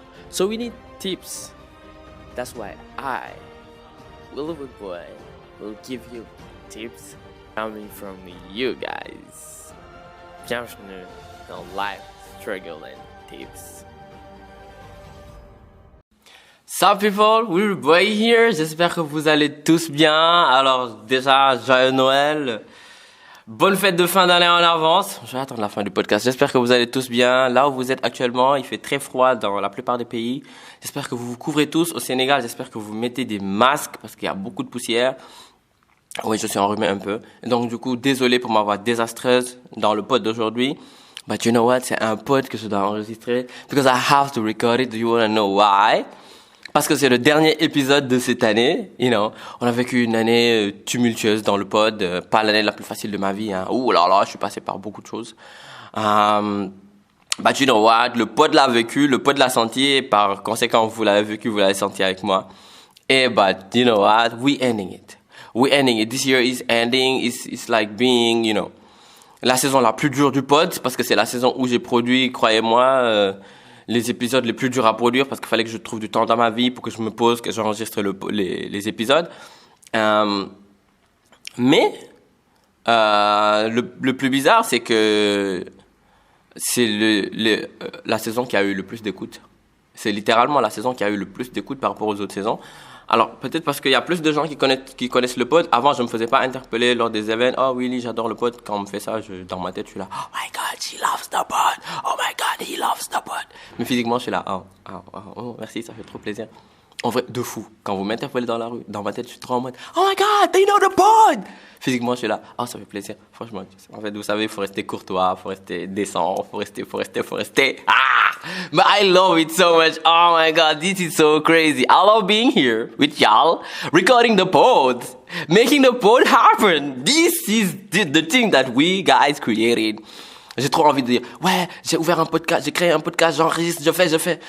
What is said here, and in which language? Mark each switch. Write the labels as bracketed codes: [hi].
[en] So we need tips. That's why I, Willow Boy, will give you tips coming from you guys. [fr] Bienvenue dans Life Struggle and Tips. [en] Sup people, Willow Boy here. [fr] J'espère que vous allez tous bien. Alors déjà, joyeux Noël. Bonne fête de fin d'année en avance. Je vais attendre la fin du podcast. J'espère que vous allez tous bien. Là où vous êtes actuellement, il fait très froid dans la plupart des pays. J'espère que vous vous couvrez tous. Au Sénégal, j'espère que vous mettez des masques parce qu'il y a beaucoup de poussière. Oui, je suis enrhumé un peu. Et donc du coup, désolé pour ma voix désastreuse dans le pod d'aujourd'hui. But you know what? C'est un pod que je dois enregistrer. [en] Because I have to record it. Do you want to know why? [fr] Parce que c'est le dernier épisode de cette année, you know. On a vécu une année tumultueuse dans le pod, pas l'année la plus facile de ma vie, hein. Ouh là là, je suis passé par beaucoup de choses. But you know what, le pod l'a vécu, le pod l'a senti, et par conséquent, vous l'avez vécu, vous l'avez senti avec moi. [en] Et but you know what, we ending it. We ending it. This year is ending. [fr] It's like being, you know, la saison la plus dure du pod, parce que c'est la saison où j'ai produit, croyez-moi, les épisodes les plus durs à produire parce qu'il fallait que je trouve du temps dans ma vie pour que je me pose, que j'enregistre les épisodes. Mais le plus bizarre, c'est que c'est la saison qui a eu le plus d'écoute. C'est littéralement la saison qui a eu le plus d'écoute par rapport aux autres saisons. Alors, peut-être parce qu'il y a plus de gens qui connaissent le pod. Avant, je ne me faisais pas interpeller lors des événements. Oh, Willy, j'adore le pod. Quand on me fait ça, dans ma tête, je suis là. [en] Oh my God, she loves the pod. Oh my God, he loves the pod. [fr] Mais physiquement, je suis là. Oh, merci, ça fait trop plaisir. En vrai, de fou. Quand vous m'interpellez dans la rue, dans ma tête, je suis trop en mode. [en] Oh my God, they know the pod. [fr] Physiquement, je suis là. Oh, ça fait plaisir. Franchement, en fait, vous savez, il faut rester courtois, il faut rester décent, il faut rester. [en] But I love it so much. Oh my God, this is so crazy. I love being here with y'all, recording the pod, making the pod happen. This is the thing that we guys created. [fr] J'ai trop envie de dire, ouais, j'ai ouvert un podcast, j'ai créé un podcast, j'enregistre, je fais.